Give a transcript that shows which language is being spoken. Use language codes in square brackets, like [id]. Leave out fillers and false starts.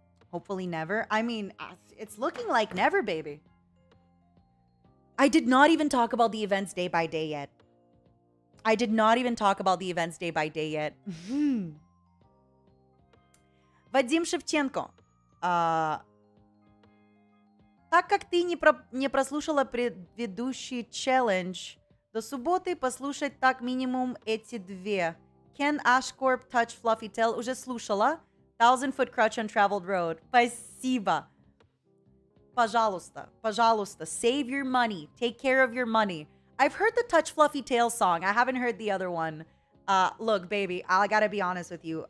[en] Hopefully never. I mean, it's looking like never, baby. I did not even talk about the events day by day yet. I did not even talk about the events day by day yet. [ru] Вадим Шевченко. Так как ты не прослушала предыдущий челлендж, до субботы послушать так минимум эти две. Ken Ashcorp Touch Fluffy Tail уже слушала. 1000-foot crutch on traveled road. Спасибо. Пожалуйста, пожалуйста, [en] save your money. Take care of your money. I've heard the Touch Fluffy Tail song. I haven't heard the other one. Look, baby, I gotta be honest with you.